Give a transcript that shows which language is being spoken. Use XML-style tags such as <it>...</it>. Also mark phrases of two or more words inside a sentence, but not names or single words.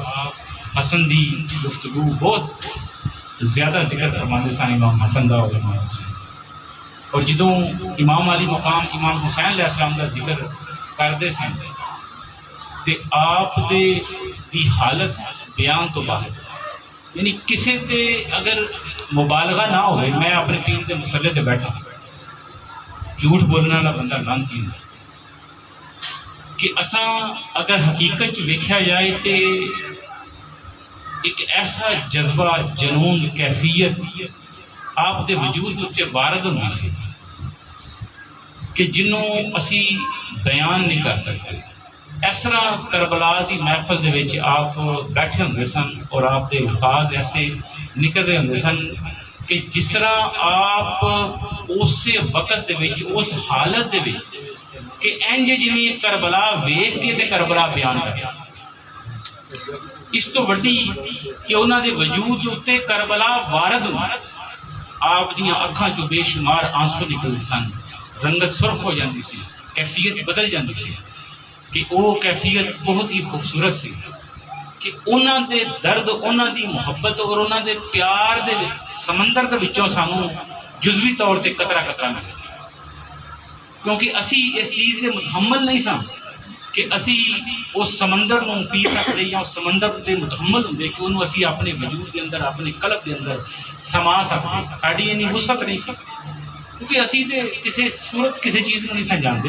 <pa>حسن دی گفتگو بہت زیادہ ذکر فرماندے سن امام حسن دا اور امام حسین، اور جدوں امام علی مقام امام حسین علیہ السلام دا ذکر کرتے سن تے آپ دے دی حالت بیان تو باہر، یعنی کسی تے اگر مبالغہ نہ ہوئے، میں اپنے پیر دے مسلے تے بیٹھا جھوٹ بولنے والا بندہ لانتی نہیں کہ اساں اگر حقیقت چ ویکھیا جائے تے ایک ایسا جذبہ، جنون، کیفیت آپ دے وجود اتنے وارد ہوندی سی کہ جنوں اسی بیان نہیں کر سکتے۔ اس طرح کربلا دی محفل دے وچ آپ بیٹھے ہوندے سن اور آپ دے الفاظ ایسے نکل رہے ہوندے سن کہ جس طرح آپ اس وقت دے وچ، اس حالت دے وچ کہ انج جویں کربلا ویکھ کے تے کربلا بیان کریا، اس تو وڈی کہ انہاں دے وجود اتنے کربلا وارد ہوئی، آپ دیاں اکھاں چوں بے شمار آنسو نکلدے سن، رنگت سرخ ہو جاندی سی، کیفیت بدل جاندی سی کہ وہ کیفیت بہت ہی خوبصورت سی کہ انہاں دے درد، انہاں دی محبت اور انہاں دے پیار دے سمندر دے وچوں سانوں جزوی طور تے قطرہ قطرہ ملے، کیونکہ اسی اس چیز کے متحمل نہیں سن کہ اسی اس سمندر نوں پی سکتے یا اس سمندر کے متحمل ہوں کہ انہوں اسی اپنے وجود کے اندر اپنے قلب کے اندر سما سکتے. ساری اینی وسعت نہیں سی کیونکہ اسی تے کسی صورت کسی چیز کو نہیں سن جانتے.</pa>